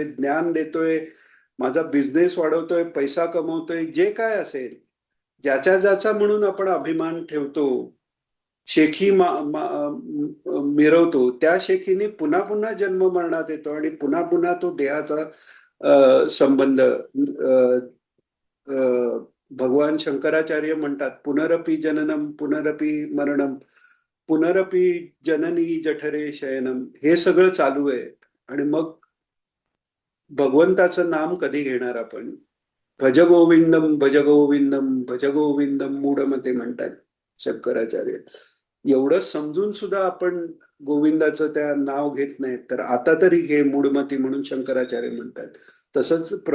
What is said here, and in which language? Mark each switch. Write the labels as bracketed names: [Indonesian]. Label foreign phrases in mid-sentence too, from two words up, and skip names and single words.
[Marathi] ज्ञान देतोय, माझा बिझनेस वाढवतोय, पैसा कमवतोय, जे काय असेल, ज्याच्या ज्याचा म्हणून आपण अभिमान ठेवतो, शेखी मिरवतो, त्या शेखीने पुन्हा पुन्हा जन्म मरणात येतो आणि पुन्हा पुन्हा तो देहाचा संबंध भगवान शंकराचार्य म्हणतात, [Sanskrit] पुनरपी जननम पुनरपी मरणम पुनरपी जननी जठरे शयनम, [Marathi] हे सगळं चालू आहे. आणि मग भगवंताचं नाम कधी घेणार आपण? [Sanskrit] भज गोविंदम भज गोविंदम भज गोविंदम मूढमते [Marathi] म्हणतात शंकराचार्य. एवढं समजून सुद्धा आपण गोविंदाचं त्या नाव घेत नाही, तर आता तरी हे मूढमती म्हणून शंकराचार्य म्हणतात. तसंच प्रभू